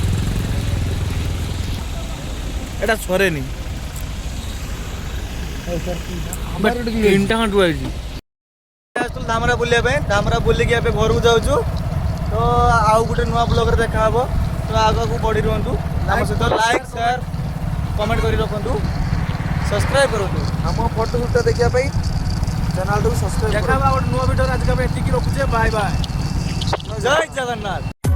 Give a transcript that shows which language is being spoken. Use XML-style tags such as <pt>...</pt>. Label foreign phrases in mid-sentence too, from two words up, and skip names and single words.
<or>ଏଇଟା ସରେନି ତିନିଟା ଖଣ୍ଡ ହେଇଛି ଆସିଥିଲୁ ଧାମରା ବୁଲିବା ପାଇଁ ଧାମରା ବୁଲିକି ଏବେ ଘରକୁ ଯାଉଛୁ ତ ଆଉ ଗୋଟେ ନୂଆ ବ୍ଲଗରେ ଦେଖା ହେବ ତ ଆଗକୁ ବଢ଼ି ରୁହନ୍ତୁ ଆମ ସହିତ</or> <en>like share comment</en> <or>କରି ରଖନ୍ତୁ ସବସ୍କ୍ରାଇବ୍ କରନ୍ତୁ हम फोटो शूट देखिया पई चैनल को सब्सक्राइब ଦେଖା ଗୋଟେ ନୂଆ ଭିଡ଼ିଓରେ ଆଜିକା ପାଇଁ ଏତିକି ରଖୁଛେ ବାଏ ବାଏ ଜୟ ଜଗନ୍ନାଥ</or>